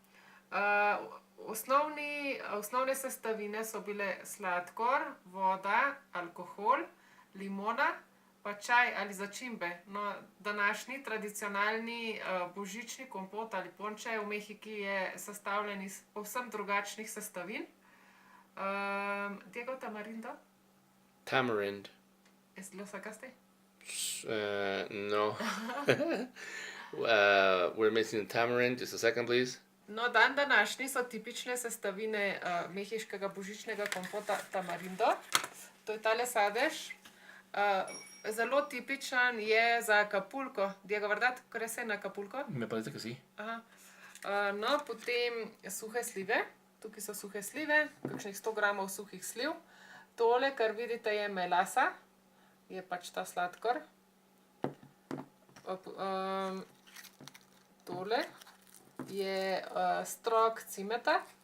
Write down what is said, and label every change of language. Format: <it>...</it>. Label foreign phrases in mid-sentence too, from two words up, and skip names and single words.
<sl>Osnovne sestavine so bile sladkor, voda, alkohol, limona, pa čaj ali začimbe. No, današnji tradicionalni božični kompot ali ponče v Mehiki je sestavljen iz povsem drugačnih sestavin.</sl> <es>Diego, tamarindo?</es> <en>Tamarind.</en> <es>¿Lo sacaste? No.</es> <en>We're missing tamarind. Just a second, please.</en> <sl>No, današnji so tipične sestavine mehiškega božičnega kompota tamarindo. To je tale sadež. Zelo tipičen je za Acapulco.</sl> <es>Diego, ¿verdad? ¿Crees en Acapulco? Me parece que sí.</es> <sl>Aha. No, potem suhe slive. Tukaj so suhe slive, kakšnih 100 gramov suhih sliv. Tole, kar vidite, je melasa. Je pač ta sladkor. Tole je strok cimeta.</sl>